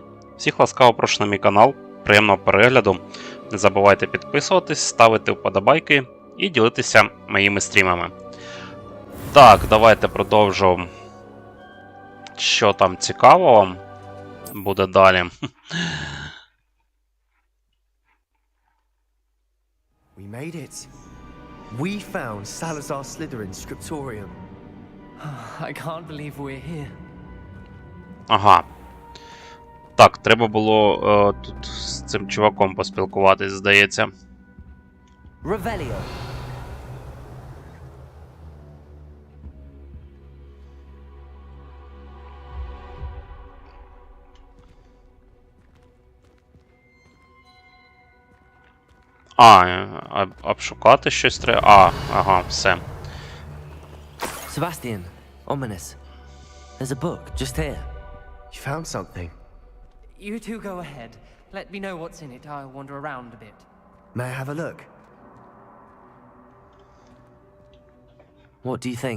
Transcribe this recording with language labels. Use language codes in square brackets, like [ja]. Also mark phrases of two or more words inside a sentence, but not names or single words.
[uk] Всіх ласкаво прошу на мій канал. Приємного перегляду. Не забувайте підписуватись, ставити вподобайки і ділитися моїми стрімами. Так, давайте продовжу, що там цікавого буде далі. [en] We made it. We found Salazar Slytherin's scriptorium. I can't believe we're here. [uk] Ага. Так, треба було тут з цим чуваком поспілкуватись, здається. Revelio. Обшукати щось треба. Ага, все. [en] Sebastian, ominous. There's a book just here. You found something. You two go ahead. Let me know what's in it. I'll wander around a bit. May I have a look? What do you think?